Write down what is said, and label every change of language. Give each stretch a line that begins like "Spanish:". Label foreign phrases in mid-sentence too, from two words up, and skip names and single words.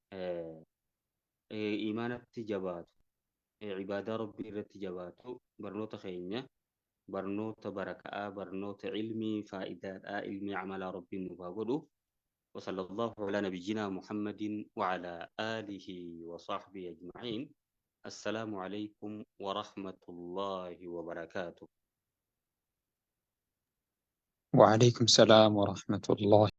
Oromo: iimaanatti jabaatu ibaadaa rabbii irratti jabaatu barnoota keenya barnoota baraka'aa barnoota ilmii faayidaadhaa ilmii camalaa rabbiin nuuf haa godhu
Arabic: وصلى الله على نبينا محمد وعلى آله وصحبه أجمعين السلام عليكم ورحمة الله وبركاته وعليكم السلام ورحمة الله